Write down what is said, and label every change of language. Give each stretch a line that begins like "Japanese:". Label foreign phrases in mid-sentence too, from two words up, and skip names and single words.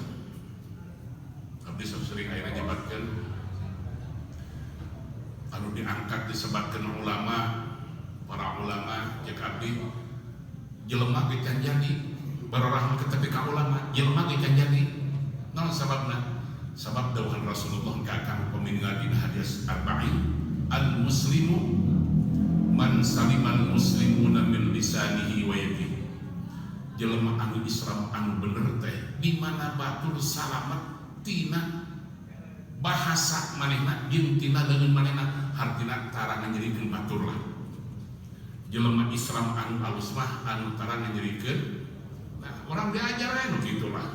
Sundanese: Abdi sering aya nyabatkeun anu diangkat disebatkeun ulama, para ulama cek abdi jelema ge can jadi barorah ke tepi ka ulama, jelema ge can jadi. Naon sababna? Sabab dawuhan Rasulullah kakang pemingal dina hadis arba'in,
Arabic: المسلم من سلم المسلمون من لسانه ويده.
Sundanese: Jelema anu Islam anu bener teh di mana batur salamet tina bahasa manehna jeung tina leungeun manehna, hartina tara ngajadikeun batur lah. Jelema Islam anu alus mah anu tara ngajadikeun, nah orang diajar aya nu kitu lah.